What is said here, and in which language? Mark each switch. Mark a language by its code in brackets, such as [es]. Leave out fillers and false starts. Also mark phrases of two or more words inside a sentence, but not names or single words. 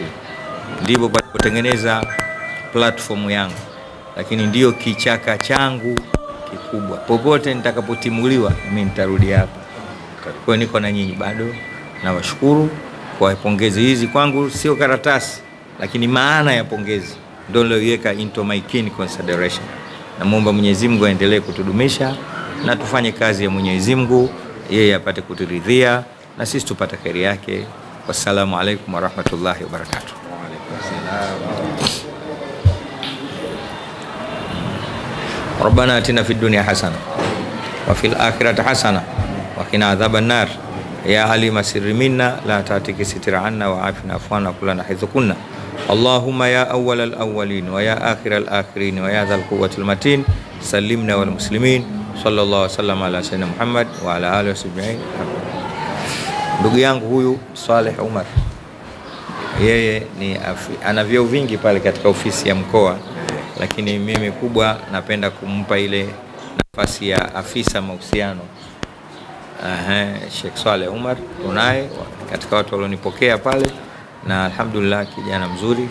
[sw] Ndivyo palipotengeneza platform yangu, lakini ndio kichaka changu kikubwa. Popote nitakapotimuliwa mimi nitarudi hapa. Kwa hiyo niko na nyinyi bado, na washukuru kwa pongezi hizi. Kwangu sio karatasi, lakini maana ya pongezi ndio niliweka [en] into my keen consideration. [sw] Na muomba Mwenyezi Mungu aendelee kutudumisha na tufanye kazi ya Mwenyezi Mungu, yeye apate kuturidhia na sisi tupate kheri yake. [ar] والسلام عليكم ورحمة الله وبركاته. ربنا آتنا في الدنيا حسنة وفي الآخرة حسنة وقنا عذاب النار يا عليم السر منا لا تعتك ستر عنا وعافنا عفوانا كلنا حيث كنا. اللهم يا أول الأولين ويا آخر الآخرين ويا ذا القوة المتين سلمنا والمسلمين. صلى الله وسلم على سيدنا محمد وعلى آله وصحبه. [sw] Ndugu yangu huyu Saleh Umar, yeye ni ana vyeo vingi pale katika ofisi ya mkoa, lakini mimi kubwa napenda kumpa ile nafasi ya afisa mahusiano. Sheikh Saleh Umar tunaye katika watu walionipokea pale, na alhamdulillah kijana mzuri.